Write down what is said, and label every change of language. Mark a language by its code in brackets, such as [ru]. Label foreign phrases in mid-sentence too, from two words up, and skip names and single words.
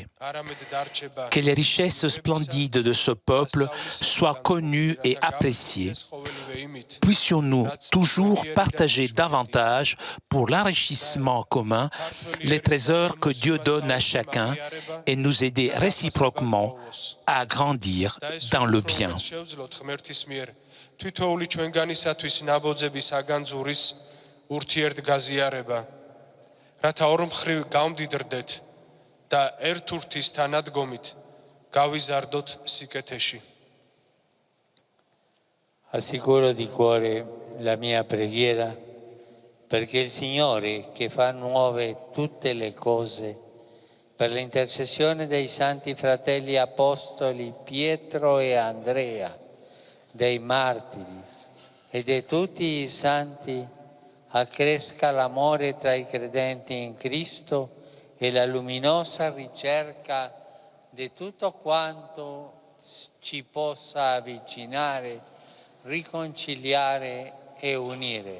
[fr] Que les richesses splendides de ce peuple soient connues et appréciées. Puissions-nous toujours partager davantage pour l'enrichissement commun les trésors que Dieu donne à chacun et nous aider réciproquement à grandir dans le bien. [ka] ურთიერთგაზიარება, რათა ორმხრივ გამდიდრდეთ და ერთურთის თანადგომით გავიზარდოთ სიკეთეში. [it] Assicuro di cuore la mia preghiera perché il Signore, che fa nuove tutte le cose, per l'intercessione dei santi fratelli apostoli Pietro e Andrea, dei martiri e di tutti i santi, accresca l'amore tra i credenti in Cristo e la luminosa ricerca di tutto quanto ci possa avvicinare, riconciliare e unire.